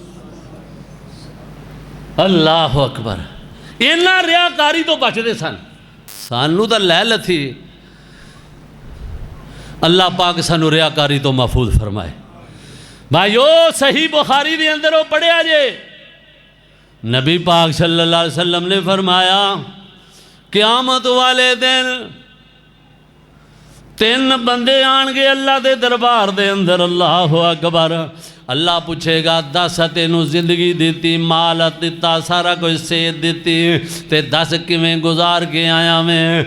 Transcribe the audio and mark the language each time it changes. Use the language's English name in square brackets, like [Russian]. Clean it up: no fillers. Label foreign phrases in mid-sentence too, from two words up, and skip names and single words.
[Arabic] الله أكبر. [Punjabi] اناں ریاکاری توں بچتے سن۔ سانوں تو لے لتھی، اللہ پاک سانوں ریاکاری توں محفوظ فرمائے. بھائیو صحیح بخاری دے اندر او پڑھیا جے، نبی پاک [Arabic] صلى الله عليه وسلم [Punjabi] نے فرمایا قیامت والے دن تین بندے آنڑگے اللہ کے دربار دے اندر. [Arabic] الله أكبر. [Punjabi] اللہ پوچھے گا دس تینوں زندگی دی، مال دتا، سارا کجھ صحت دی، تے دس کیویں گزار کے آیا میں.